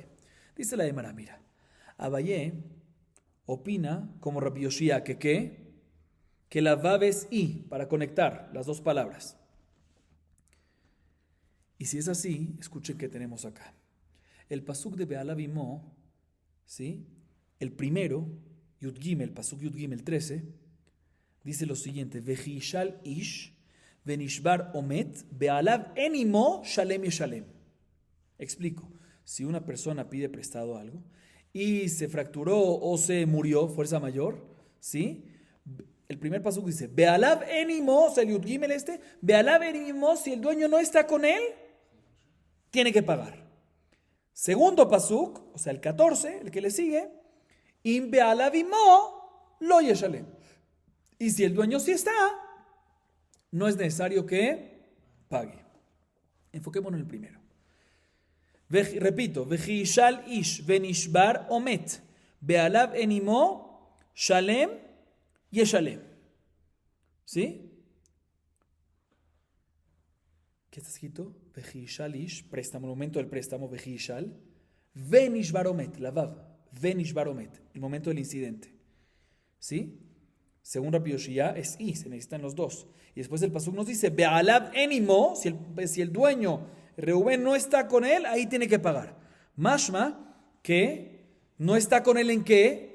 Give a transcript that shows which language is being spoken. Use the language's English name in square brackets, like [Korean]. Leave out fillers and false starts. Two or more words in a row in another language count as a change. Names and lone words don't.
[Spanish] Dice la Gemara, mira, Abaye opina como Rabbi Yoshia que la Vav es I, para conectar las dos palabras. Y si es así, escuchen qué tenemos acá. El pasuk de [Hebrew] בעליו עמו, [Spanish] ¿sí? El primero, Yud Gimel, pasuk Yud Gimel 13, dice lo siguiente: [Hebrew] וכי ישאל איש ונשבר או מת בעליו אין עמו שלם ישלם. [Spanish] Explico. Si una persona pide prestado algo y se fracturó o se murió, fuerza mayor, ¿sí? El primer pasuk dice: [Hebrew] בעליו אין עמו, [Spanish] o sea, el Yud Gimel [Hebrew] בעליו אין עמו, [Spanish] si el dueño no está con él, tiene que pagar. Segundo pasuk, o sea, el 14, el que le sigue, [Hebrew] אם בעליו עמו לא ישלם. [Spanish] Y si el dueño sí está, no es necesario que pague. Enfoquémonos en el primero. Repito, [Hebrew] וכי ישאל איש ונשבר או מת בעליו אין עמו שלם ישלם. [Spanish] ¿Sí? ¿Qué está escrito? [Hebrew] וכי ישאל איש, [Spanish] préstamo, el momento del préstamo, [Hebrew] וכי ישאל ונשבר או מת, [Spanish] la vav. [Hebrew] ונשבר או מת, [Spanish] el momento del incidente. ¿Sí? Según Rabbi Yoshia es I, se necesitan los dos. Y después el pasuk nos dice, [Hebrew] בעליו אין עמו, [Spanish] si el dueño, Reubén, no está con él, ahí tiene que pagar. Mashma, que no está con él en qué?